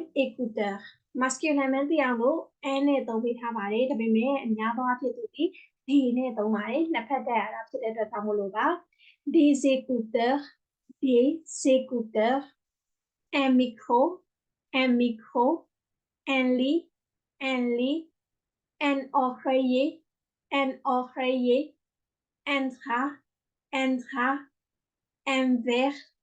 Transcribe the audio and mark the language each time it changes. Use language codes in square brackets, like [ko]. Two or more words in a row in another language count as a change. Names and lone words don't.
[my] écouteur masculine မှန်သိအောင်လို့ n နဲ့သုံးပေးထားပါတယ်ဒါပေမဲ့အများသောအားဖြင့်သူဒီ d နဲ့သုံးပါတယ်နှစ်ဖက်တက်ရတာဖြစ်တဲ့အတွက်ကြောင့်မို့လို့ပါ [fr] des écouteurs un micro un lit un oreiller un drap un verre